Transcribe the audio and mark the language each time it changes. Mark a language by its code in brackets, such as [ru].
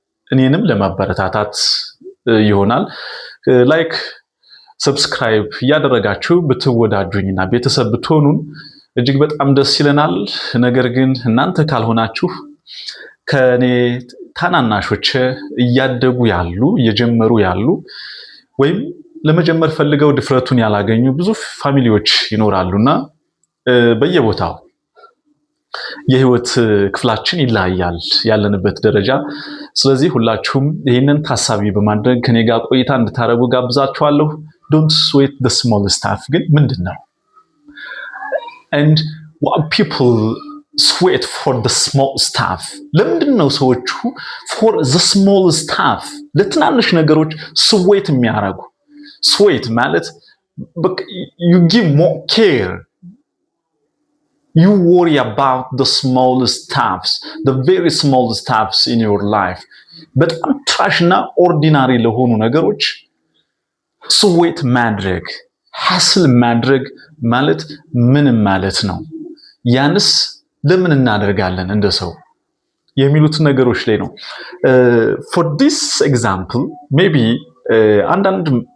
[am] እኔንም ለማበረታታት ይሆናል። ላይክ ሰብስክራይብ ያደረጋችሁ ብትወዳጁኝና ቤተሰብ ብትሆኑን እጅግ በጣም ደስ ይለናል። ነገር ግን እናንተ ካልሆናችሁ ከኔ ታናናሾች እያደጉ ያሉ እየጀመሩ ያሉ ወይም ለመጀመር ፈልገው ድፍረቱን ያላገኙ ብዙ ፋሚሊዎች ይኖራሉና በየቦታው የህይወት ክፍላችን ይለያያል ያለንበት ደረጃ። ስለዚህ ሁላችሁም ይህንን ታሳቢ በማድረግ ከኔ ጋር ቆይታ እንድታረጉ ጋብዛችኋለሁ። [en] Don't sweat the small stuff [am] ግን ምንድነው? [en] And what people sweat for the small stuff? [am] ለምንድነው ሰዎቹ [en] for the small stuff [am] ለትናንሽ ነገሮች ስዌት የሚያረጉ? ስዌት ማለት [en] you give more care. You worry about the small stuffs, the very small stuffs in your life. [am] በጣም ትራሽና ኦርዲናሪ ለሆኑ ነገሮች ስዌት ማድረግ ሐስል ማድረግ ማለት ምን ማለት ነው? ያንስ ለምን እናደርጋለን እንደ ሰው የሚሉት ነገሮች ላይ ነው። [en] For this example maybe [am] አንዳንድ